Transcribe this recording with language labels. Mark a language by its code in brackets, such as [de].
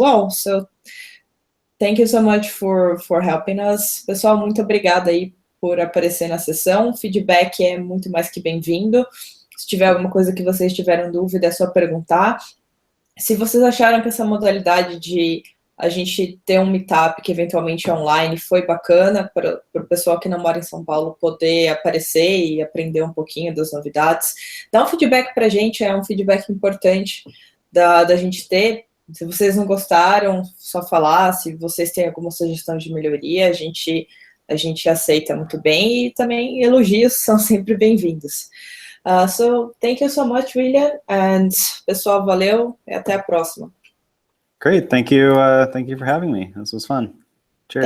[en] So thank you so much for helping us. [pt] Pessoal, muito obrigada aí por aparecer na sessão. O feedback é muito mais que bem-vindo. Se tiver alguma coisa que vocês tiveram dúvida, é só perguntar. Se vocês acharam que essa modalidade de a gente ter um meetup que eventualmente é online foi bacana para o pessoal que não mora em São Paulo poder aparecer e aprender um pouquinho das novidades, dá um feedback para a gente, é um feedback importante da gente ter. Se vocês não gostaram, só falar. Se vocês têm alguma sugestão de melhoria, a gente a gente aceita muito bem, e também elogios são sempre bem-vindos. [en] So, thank you so much, William, and pessoal, [pt] valeu, e até a próxima. [en] Great, thank you for having me. This was fun. Cheers.